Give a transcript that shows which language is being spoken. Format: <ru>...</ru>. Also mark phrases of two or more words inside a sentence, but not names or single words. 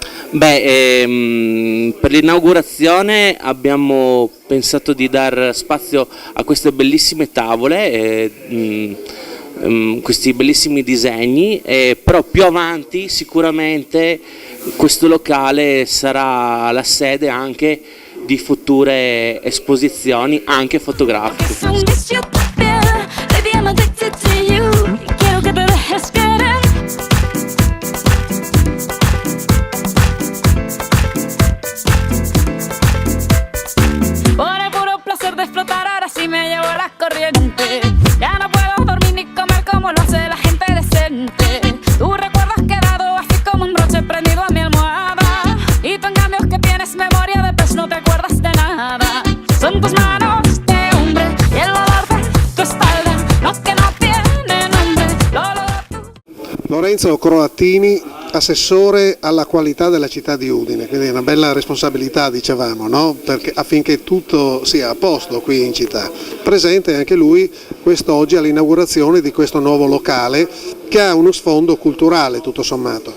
<it>Per l'inaugurazione abbiamo pensato di dar spazio a queste bellissime tavole, questi bellissimi disegni, però più avanti sicuramente questo locale sarà la sede anche di future esposizioni anche fotografiche.</it> <en>I'm addicted to you,</en> <es>quiero que te dejes querer. Por el puro placer de explotar, ahora sí me llevo la corriente. Ya no puedo dormir ni comer como lo hace la gente decente. Tú recuerdas quedado así como un broche prendido a mi almohada. Y tú en cambio que tienes memoria de pez no te acuerdas de nada. Son tus manos de hombre y el olor de tu espalda.</es> <it>Lorenzo Croattini, assessore alla qualità della città di Udine, quindi è una bella responsabilità, dicevamo, no? Perché affinché tutto sia a posto qui in città. Presente anche lui quest'oggi all'inaugurazione di questo nuovo locale che ha uno sfondo culturale tutto sommato.</it>